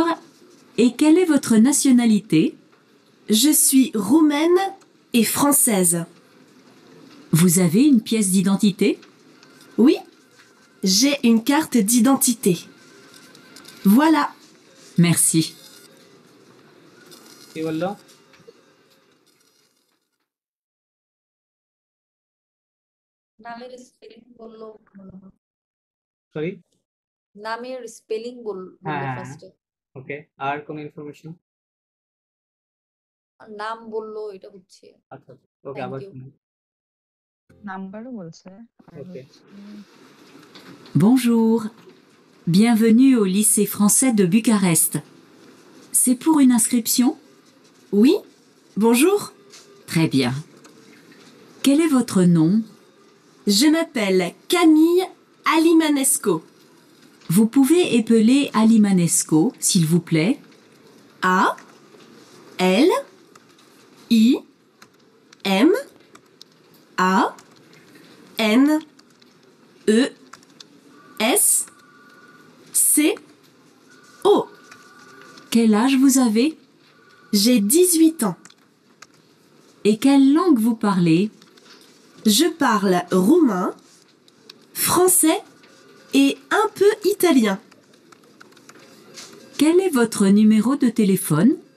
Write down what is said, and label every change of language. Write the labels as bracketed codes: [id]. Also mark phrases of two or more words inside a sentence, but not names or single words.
[fr] Et quelle est votre nationalité? Je suis roumaine et française. Vous avez une pièce d'identité? Oui, j'ai une carte d'identité. Voilà, Merci. [bn] কি বললো? নামের স্পেলিং বললো মনে হয়। সরি। নামের স্পেলিং বললো হ্যাঁ, ফার্স্টে, ওকে, আর কোন ইনফরমেশন? নাম বললো, এটা হচ্ছে। আচ্ছা, ওকে, থ্যাংক আবার ইউ। শুনুন। নাম্বারও বলছে আর ওকে, হচ্ছে [fr] Bonjour, bienvenue au lycée français de Bucarest. C'est pour une inscription? oui, bonjour, Très bien. Quel est votre nom? je m'appelle Camille Alimanesco. Vous pouvez épeler Alimanesco, s'il vous plaît. A L I M A N E S C O. Quel âge vous avez? J'ai 18 ans. Et quelle langue vous parlez? Je parle roumain, français et un peu italien. Quel est votre numéro de téléphone?